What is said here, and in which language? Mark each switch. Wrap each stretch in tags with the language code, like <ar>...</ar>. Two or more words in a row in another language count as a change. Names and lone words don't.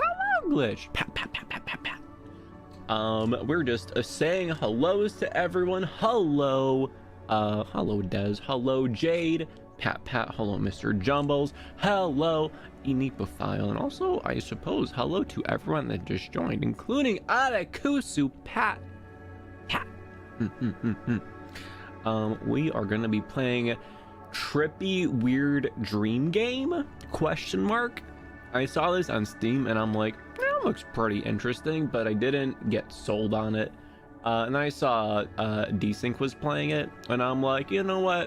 <en>Hello, Glitch. Pat, pat, pat, pat, pat, pat. We're just saying hellos to everyone. Hello. Hello, Des. Hello, Jade. Pat, pat. Hello, Mr. Jumbles. Hello, Enipophile. And also, I suppose, hello to everyone that just joined, including Atakusu. Pat. Pat. We are going to be playing Trippy Weird Dream Game? Question mark. I saw this on Steam and I'm like, that looks pretty interesting, but I didn't get sold on it. And I saw Desync was playing it, and I'm like, you know what?</en>